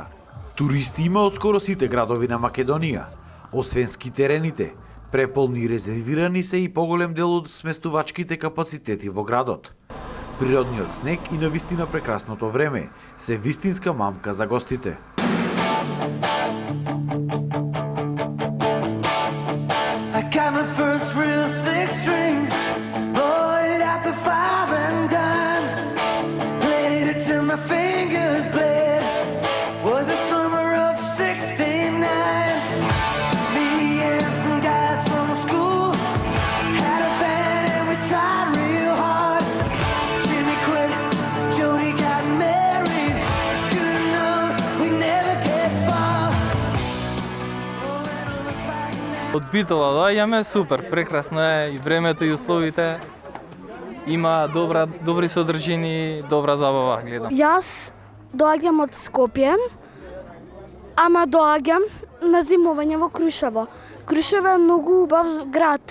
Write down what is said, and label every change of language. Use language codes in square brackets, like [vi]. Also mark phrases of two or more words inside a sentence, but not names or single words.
[mk] Туристи има од скоро сите градови на Македонија. Освен ски терените, преполни и резервирани се и поголем дел од сместувачките капацитети во градот. Природниот снег и навистина прекрасното време се вистинска мамка за гостите. [en] I got my first real six string, bought it at the five and dime. Played it till my fingers bled. Was the summer of '69. Me and some guys from school had a band and we tried real hard. Jimmy quit, Jody got married. Should've known we'd never get far. Oh, and I look back now. [mk] Од Битола доаѓаме, супер, прекрасно е и времето и условите. Има добри содржини, добра забава, гледам. Јас доаѓам од Скопје, ама доаѓам на зимување во Крушево. Крушево е многу убав град.